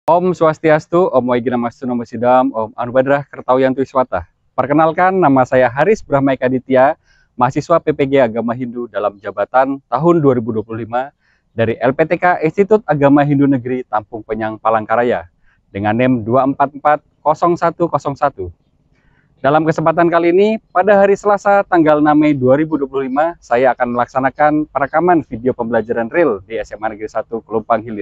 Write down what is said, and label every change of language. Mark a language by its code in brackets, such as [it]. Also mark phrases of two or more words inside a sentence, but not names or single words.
[sa] ॐ स्वस्त्यस्तु, ॐ वैगिनमस्तु नमो सिदम्, ॐ अनुभद्रः कर्तवियन्तु इस्वत. [id] Perkenalkan, nama saya Haris Brahmaika Ditya, mahasiswa PPG Agama Hindu dalam jabatan tahun 2025 dari LPTK Institut Agama Hindu Negeri Tampung Penyang, Palangkaraya dengan NEM 2440101. Dalam kesempatan kali ini, pada hari Selasa tanggal 6 Mei 2025, saya akan melaksanakan perekaman video pembelajaran real di SMA Negeri 1 Kelumpang Hilir.